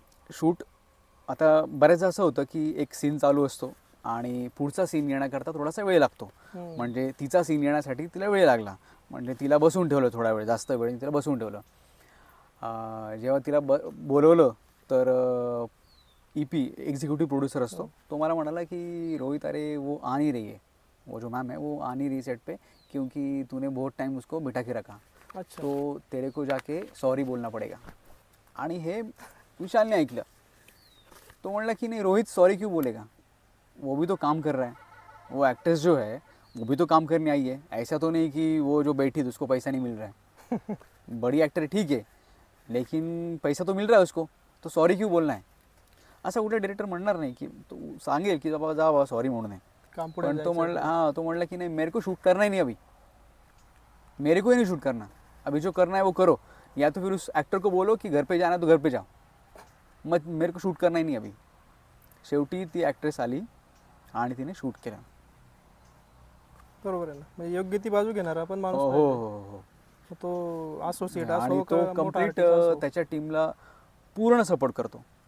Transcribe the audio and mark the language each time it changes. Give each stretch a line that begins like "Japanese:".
Marathi: Shoot आता बऱ्याचदा असं होतं की एक सीन चालू असतो आणि पुढचा सीन येण्याकरता थोडासा वेळ लागतो. म्हणजे तिचा सीन येण्यासाठी तिला वेळ लागला, म्हणजे तिला बसून ठेवलं थोडा वेळ, जास्त वेळ तिला बसून ठेवलं. जेव्हा तिला बोलवलं तर EP एग्जीक्यूटिव प्रोड्यूसर असतो, तो मला म्हणाला की
Hindi: रोहित, अरे वो आ नहीं रही है, वो जो मैम है वो आ नहीं रही सेट पे, क्योंकि तूने बहुत टाइम उसको बिठा के रखा. अच्छा. तो तेरे को जाके सॉरी बोलना पड़ेगा.
Marathi: आणि हे विशालने ऐकलं. तो म्हणला की
Hindi: नहीं रोहित, सॉरी क्यों बोलेगा, वो भी तो काम कर रहा है, वो एक्ट्रेस जो है वो भी तो काम करने आई है. ऐसा तो नहीं कि वो जो बैठी थी उसको पैसा नहीं मिल रहा है. बड़ी एक्टर है ठीक है, लेकिन पैसा तो मिल रहा है उसको, तो सॉरी क्यों बोलना है.
Marathi: असं कुठे डायरेक्टर म्हणणार नाही की, तो सांगेल की बाबा जा बाबा सॉरी म्हणून. पण तो म्हणला की नाही,
Hindi: मेरे को शूट करना ही नहीं अभी, मेरे को ही नहीं शूट करना, अभी जो करना है वो करो, या तो फिर उस एक्टर को बोलो कि घर पे जाना तो घर पे जाओ, मग मेरे को शूट करना ही नहीं अभी.
Marathi: शेवटी ती ॲक्ट्रेस आली आणि तिने शूट केलं. बरोबर आहे ना, म्हणजे योग्य ती बाजू घेणारा पण माणूस. हो हो हो. तो असोसिएट आणि तो कम्प्लीट त्याच्या टीमला पूर्ण सपोर्ट करतो.